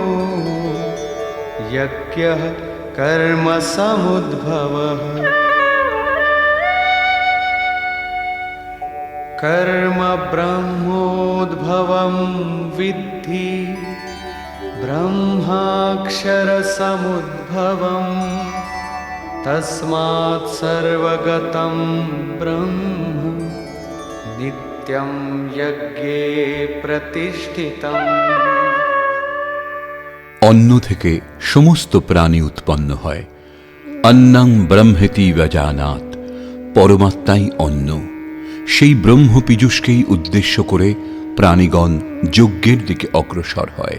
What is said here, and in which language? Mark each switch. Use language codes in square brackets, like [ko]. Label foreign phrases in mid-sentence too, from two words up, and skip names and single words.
[sa] यज्ञः कर्मसमुद्भवः कर्म ब्रह्मोद्भवं विद्धि ब्रह्माक्षरसमुद्भवम् तस्मात् सर्वगतं ब्रह्म नित्यं यज्ञे प्रतिष्ठितम्। [bn] অন্ন থেকে সমস্ত প্রাণী উৎপন্ন হয়। [sa] অন্নং ব্রহ্মেতি ব্যজানাৎ, [bn] পরমাত্মাই অন্ন। সেই ব্রহ্ম পীযূষকেই উদ্দেশ্য করে প্রাণীগণ যজ্ঞের দিকে অগ্রসর হয়।